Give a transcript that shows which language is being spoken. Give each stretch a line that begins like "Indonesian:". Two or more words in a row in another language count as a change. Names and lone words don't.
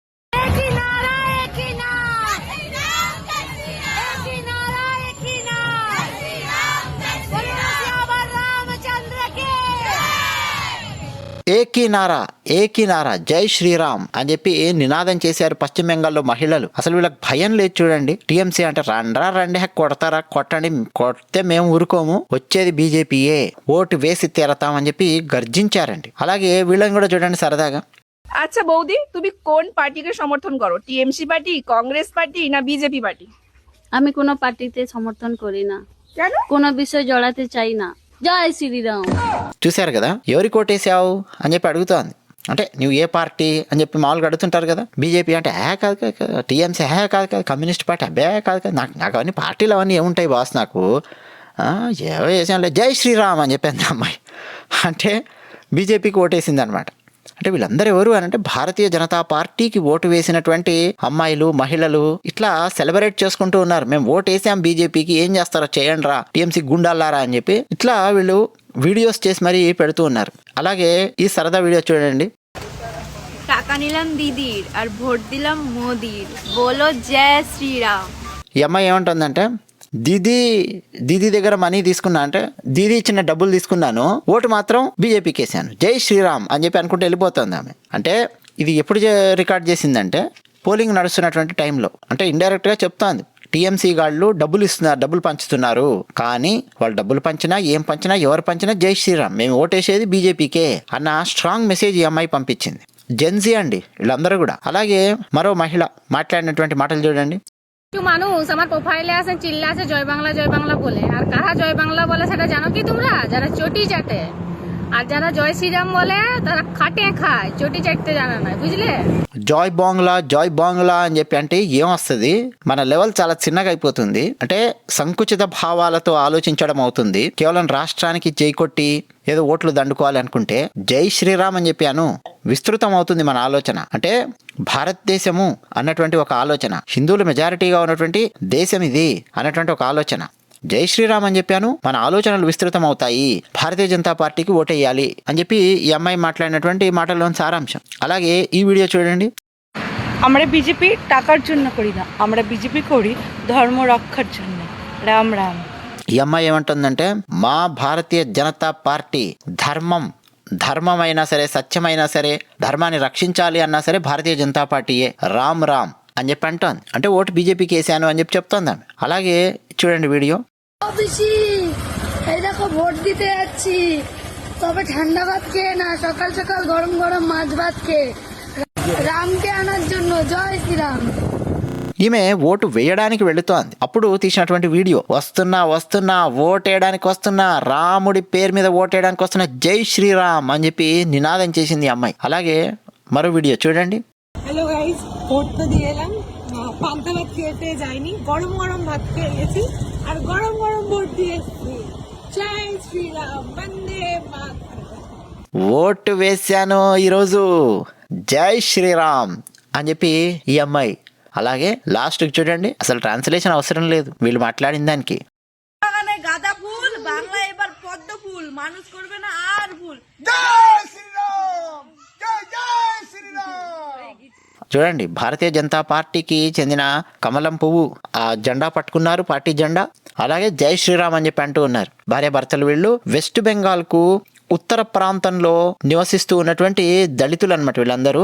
Hindi: एकी नारा
Telugu: జై శ్రీరామ్ అని చెప్పి నినాదం చేశారు పశ్చిమ బెంగాల్లో మహిళలు. అసలు వీళ్ళకి భయం లేదు చూడండి. టీఎంసీ అంటే రండి కొడతారా, కొట్టండి, కొడితే మేము ఊరుకోము, వచ్చేది బీజేపీయే, ఓటు వేసి తీరతాం అని చెప్పి గర్జించారండి. అలాగే వీళ్ళని కూడా చూడండి సరదాగా.
Bangla: আচ্ছা বৌদি, তুমি কোন পার্টিকে সমর্থন করো? টিএমসি পার্টি, কংগ্রেস পার্টি না বিজেপি পার্টি? আমি কোনো পার্টিতে সমর্থন করি না, কেন? কোনো বিষয় জড়াতে চাই না। జై శ్రీరామ్.
Telugu: చూశారు కదా, ఎవరికి ఓటేసావు అని చెప్పి అడుగుతోంది. అంటే నువ్వు ఏ పార్టీ అని చెప్పి మామూలుగా అడుగుతుంటారు కదా. బీజేపీ అంటే కాదు, టీఎంసీ కాదు, కమ్యూనిస్ట్ పార్టీ కాదు. నాకు అవన్నీ పార్టీలు అవన్నీ ఏముంటాయి బాస్, నాకు ఏవో వేసాంలే, జై శ్రీరామ్ అని చెప్పింది అమ్మాయి. అంటే బీజేపీకి ఓటేసింది అనమాట. అంటే వీళ్ళందరూ ఎవరు అని అంటే భారతీయ జనతా పార్టీకి ఓటు వేసినటువంటి అమ్మాయిలు, మహిళలు ఇట్లా సెలబ్రేట్ చేసుకుంటూ ఉన్నారు. మేము ఓటు వేసాం బీజేపీకి, ఏం చేస్తారో చేయండి రా, టీఎంసీ గుండాలారా అని చెప్పి ఇట్లా వీళ్ళు వీడియోస్ చేసి మరీ పెడుతూ ఉన్నారు. అలాగే ఈ సరదా వీడియో చూడండి.
Bangla: টাকা নিলাম দিদির আর ভোট দিলাম মোদির, বলো জয় শ্রীরাম।
Telugu: ఈ అమ్మాయి ఏమంటుందంటే, దీదీ దగ్గర మనీ తీసుకున్నా, అంటే దీదీ ఇచ్చిన డబ్బులు తీసుకున్నాను, ఓటు మాత్రం బీజేపీకి వేసాను, జై శ్రీరామ్ అని చెప్పి అనుకుంటూ వెళ్ళిపోతుంది ఆమె. అంటే ఇది ఎప్పుడు రికార్డ్ చేసిందంటే పోలింగ్ నడుస్తున్నటువంటి టైంలో. అంటే ఇండైరెక్ట్గా చెప్తోంది, టీఎంసీ గాళ్ళు డబ్బులు ఇస్తున్నారు, డబ్బులు పంచుతున్నారు, కానీ వాళ్ళు డబ్బులు పంచినా ఏం పంచినా ఎవరు పంచినా జై శ్రీరామ్, మేము ఓటేసేది బీజేపీకే అన్న స్ట్రాంగ్ మెసేజ్ ఈ అమ్మాయి పంపించింది. జెన్జీ అండి వీళ్ళందరూ కూడా. అలాగే మరో మహిళ మాట్లాడినటువంటి మాటలు చూడండి.
Bangla: মানুষ আমার প্রোফাইলে আছে চিল্লাছে জয় বাংলা বলে, আর কারা জয় বাংলা বলে সেটা জানো কি তোমরা? যারা চটি চাটে, আর যারা জয় শ্রীরাম বলে তারা খাটে খায়, চটি চাটতে জানা না, বুঝলে?
Telugu: జై బాంగ్లా అని చెప్పి అంటే ఏమొస్తుంది, మన లెవెల్ చాలా చిన్నగా అయిపోతుంది. అంటే సంకుచిత భావాలతో ఆలోచించడం అవుతుంది. కేవలం రాష్ట్రానికి జై కొట్టి ఏదో ఓట్లు దండుకోవాలి అనుకుంటే జై శ్రీరామ్ అని చెప్పాను, విస్తృతం అవుతుంది మన ఆలోచన. అంటే భారతదేశము అన్నటువంటి ఒక ఆలోచన, హిందువులు మెజారిటీగా ఉన్నటువంటి దేశం ఇది అన్నటువంటి ఒక ఆలోచన. జై శ్రీరామ్ అని చెప్పాను, మన ఆలోచనలు విస్తృతం అవుతాయి, భారతీయ జనతా పార్టీకి ఓటేయాలి అని చెప్పి ఈ అమ్మాయి మాట్లాడినటువంటి మాటల్లోని సారాంశం. అలాగే ఈ వీడియో చూడండి.
Bangla: আমরা বিজেপি টাকার জন্য করি না, আমরা বিজেপি করি ধর্ম রক্ষার জন্য। রাম রাম।
Telugu: ఈ అమ్మాయి ఏమంటుందంటే, మా భారతీయ జనతా పార్టీ ధర్మమైనా సరే, సత్యమైనా సరే, ధర్మాన్ని రక్షించాలి అన్నా సరే భారతీయ జనతా పార్టీయే, రామ్ అని చెప్పి అంటోంది. అంటే ఓటు బీజేపీకి వేసాను అని చెప్పి చెప్తోంది ఆమె. అలాగే చూడండి వీడియో.
Bangla: দেখো ভোট দিতে যাচ্ছি, তবে ঠান্ডা ভাত খেয়ে না, সকাল সকাল গরম গরম মাছ ভাত খেয়ে রামকে আনার জন্য, জয় శ్రీరామ్।
Telugu: ఈమె ఓటు వేయడానికి వెళుతోంది. అప్పుడు తీసినటువంటి వీడియో. వస్తున్నా ఓటేయడానికి వస్తున్నా, రాముడి పేరు మీద ఓటేయడానికి వస్తున్నా, జై శ్రీరామ్ అని చెప్పి నినాదం చేసింది ఈ అమ్మాయి. అలాగే మరో వీడియో చూడండి.
Bangla: হ্যালো গাইস, ভোট তো দিয়ে এলাম, পান্তা ভাত খেতে যাইনি, গরম গরম ভাত খেয়ে গেছি আর গরম গরম ভোট দিয়ে এসেছি। জয় শ্রীরাম, বন্দে মাতরম।
Telugu: ఓటు వేశాను ఈరోజు, జై శ్రీరామ్ అని చెప్పి ఈ అమ్మాయి. అలాగే లాస్ట్కి చూడండి, అసలు ట్రాన్స్లేషన్ అవసరం లేదు వీళ్ళు మాట్లాడిన దానికి.
Bangla: গাঁদা ফুল বাংলা এবার পদ্ম ফুল, মানুষ করবে না আর ফুল।
Telugu: చూడండి, భారతీయ జనతా పార్టీకి చెందిన కమలం పువ్వు ఆ జెండా పట్టుకున్నారు, పార్టీ జెండా. అలాగే జై శ్రీరామ్ అని చెప్పి అంటూ ఉన్నారు. భార్యాభర్తలు వీళ్ళు వెస్ట్ బెంగాల్ కు ఉత్తర ప్రాంతంలో నివసిస్తూ ఉన్నటువంటి దళితులు అనమాట వీళ్ళందరూ.